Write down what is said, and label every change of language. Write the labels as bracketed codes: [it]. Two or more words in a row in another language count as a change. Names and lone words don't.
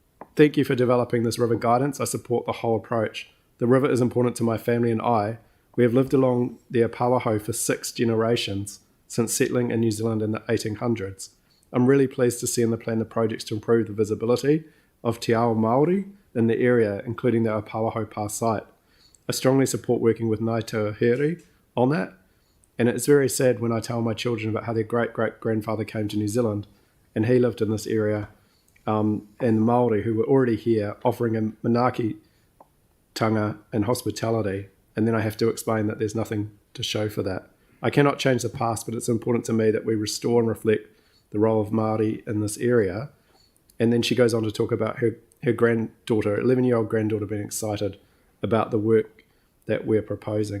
[en] Thank you for developing this river guidance. I support the whole approach. The river is important to my family and I. We have lived along the Apawaho for 6 generations since settling in New Zealand in the 1800s. I'm really pleased to see in the plan the projects to improve the visibility of [mi] te ao Māori [en] in the area, including the Apawaho Pass site. I strongly support working with Ngāi Tauhiri on that, and it's very sad when I tell my children about how their great-great-grandfather came to New Zealand and he lived in this area, and the Māori who were already here offering him [mi] manaaki tanga [en] and hospitality, and then I have to explain that there's nothing to show for that. I cannot change the past, but it's important to me that we restore and reflect the role of Māori in this area. And then she goes on to talk about her granddaughter, 11-year-old granddaughter, being excited about the work that we're proposing.